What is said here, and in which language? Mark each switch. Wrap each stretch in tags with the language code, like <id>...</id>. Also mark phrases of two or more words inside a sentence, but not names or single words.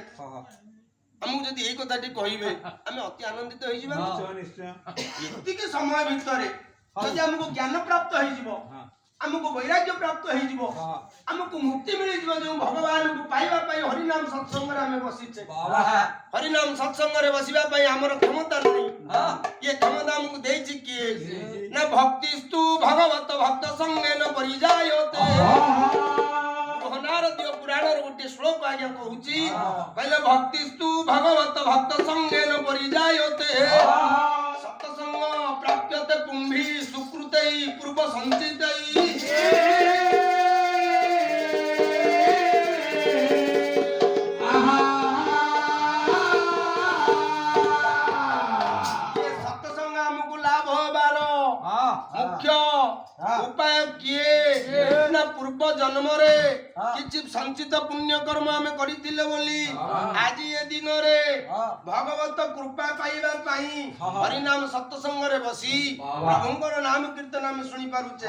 <or>ଆମକୁ ଯଦି ଏଇ କଥାଟି କହିବେ ଆମେ ଅତି ଆନନ୍ଦିତ ହୋଇଯିବା ନିଶ୍ଚୟ ଏତିକି ସମୟ ଭିତରେ ଯଦି ଆମକୁ ଜ୍ଞାନ ପ୍ରାପ୍ତ ହୋଇଯିବ ଆମକୁ ବୈରାଗ୍ୟ ପ୍ରାପ୍ତ ହୋଇଯିବ ଆମକୁ ମୁକ୍ତି ମିଳିଯିବ ଯୋ ଭଗବାନଙ୍କୁ ପାଇବା ପାଇଁ ହରି ନାମ ସତ୍ସଙ୍ଗରେ ଆମେ ବସିଛେ ହରି ନାମ ସତ୍ସଙ୍ଗରେ ବସିବା ପାଇଁ ଆମର କ୍ଷମତା ନାହିଁ ଏ କ୍ଷମତା ଆମକୁ ଦେଉଛି କି ନା</or> <sa>भक्तिस्तु भगवत भक्त संगेन परिजायते</sa> <or>ନାରଦୀୟ ପୁରାଣରେ ଗୋଟେ ଶ୍ଳୋକ ଆଜ୍ଞା କହୁଛି କହିଲେ</or> <sa>भक्तिस्तु भगवत भक्त संगेन परिजायते सत्संग प्राप्यते पुंभी सुकृते ପୂର୍ବ ସଞ୍ଚିତ</sa> <or>ସତସଙ୍ଗ ଆମକୁ ଲାଭ ହେବାର ମୁଖ୍ୟ ଉପାୟ କିଏ ନା ପୂର୍ବ ଜନ୍ମରେ କିଛି ସଞ୍ଚିତ ପୁଣ୍ୟ କର୍ମ ଆମେ କରିଥିଲେ ବୋଲି ଆଜି ଏ ଦିନରେ ଭଗବତ କୃପା ପାଇବା ପାଇଁ ହରିନାମ ସତସଙ୍ଗରେ ବସି ପ୍ରଭୁଙ୍କର ନାମ କୀର୍ତ୍ତନ ଆମେ ଶୁଣି ପାରୁଛେ।</or>